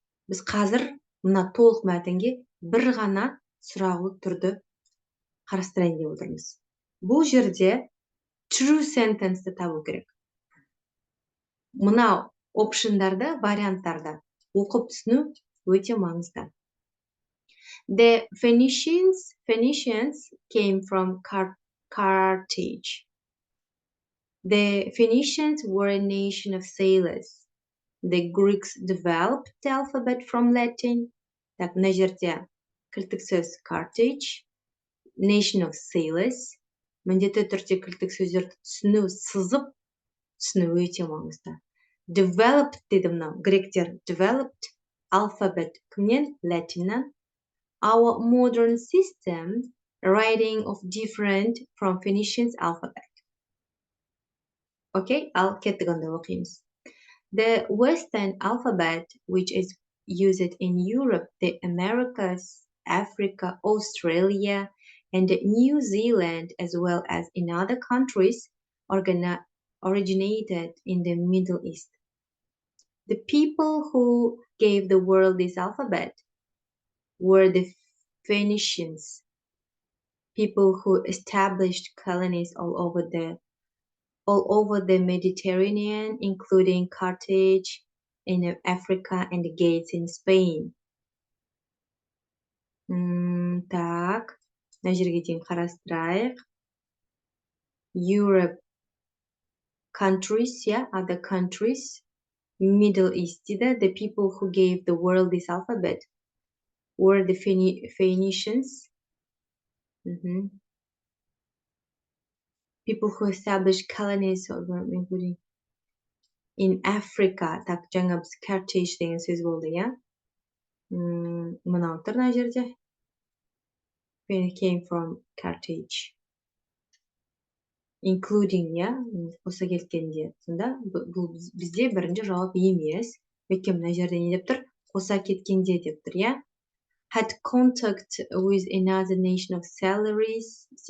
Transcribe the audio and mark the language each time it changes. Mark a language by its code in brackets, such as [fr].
[kk] Біз қазір мына толық мәтінге бір ғана сұраулы түрді қарастырайын деп отырмыз. Бұл жерде true sentence табу керек. Мынау опшындарды, варианттарды оқып түсіну өте маңызды. [en] The Phoenicians came from Carthage. The Phoenicians were a nation of sailors. The Greeks developed the alphabet from Latin. [kk] Так, мына жерде кілттік сөз Carthage, [en] nation of sailors. [kk] Міндетті түрде кілттік сөздерді түсіну, сызып түсіну өте маңызды. Developed деді мынау, гректер [en] developed alphabet [kk] кімнен? Latinнан. [en] Our modern system writing of different from Phoenicians alphabet. [kk] Okay, ал кеттік онда оқимыз. [en] The Western alphabet, which is used in Europe, the Americas, Africa, Australia, and New Zealand, as well as in other countries, originated in the Middle East. The people who gave the world this alphabet were the Phoenicians, people who established colonies all over the Mediterranean, including Carthage in Africa and Gates in Spain. [kk] Так, мына жерге дейін қарастырайық. [en] Europe countries, yeah, other countries, Middle East, the people who gave the world this alphabet were the Phoenicians. People who established colonies including in Africa. [kk] Так, жаңа біз Carthage деген сөз болды, иә? Мынау тұр мына жерде. [en] Came from Carthage. [kk] Including, yeah, қоса кеткенде. Сонда бұл бізде бірінші жауап емес. Өйткені мына жерде не деп тұр? Қоса кеткенде деп тұр, иә? [en] Had contact with another nation of sailors.